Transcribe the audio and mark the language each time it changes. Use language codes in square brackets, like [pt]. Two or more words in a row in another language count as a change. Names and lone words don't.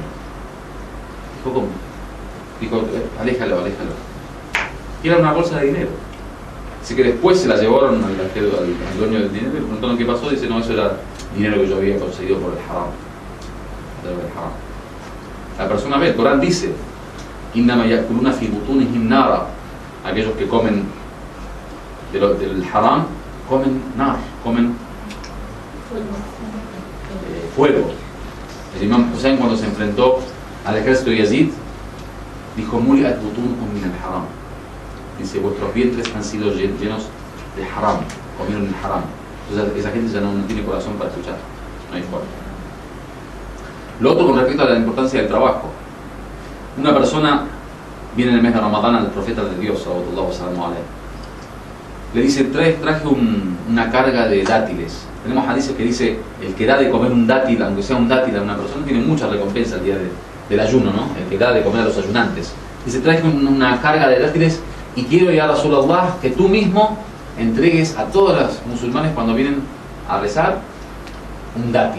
[es] Dijo: ¿cómo? Dijo: aléjalo. Y era una bolsa de dinero. Así que después se la llevaron al dueño del dinero y le preguntaron qué pasó. Dice: no, eso era dinero que yo había conseguido por el haram. La persona ve, el Corán dice: [ar] إنما يأكلون في بطونهم نارا. [es] Aquellos que comen del haram comen nar, comen fuego. El imam Hussein, cuando se enfrentó al ejército de Yazid, dijo: [ar] ملئت بطونكم من الحرام. [es] Dice: vuestros vientres han sido llenos de haram, comieron el haram. Entonces esa gente ya no tiene corazón para escuchar, no hay forma. Lo otro con respecto a la importancia del trabajo. Una persona viene en el mes de Ramadán al profeta de Dios, [ar] صلى الله عليه وسلم, [es] le dice: traje una carga de dátiles. Tenemos hadices que dice: el que da de comer un dátil, aunque sea un dátil a una persona, tiene mucha recompensa el día del ayuno, ¿no? El que da de comer a los ayunantes. Dice: traje una carga de dátiles y quiero, [ar] يا رسول الله, [es] que tú mismo entregues a todos los musulmanes cuando vienen a rezar un dátil.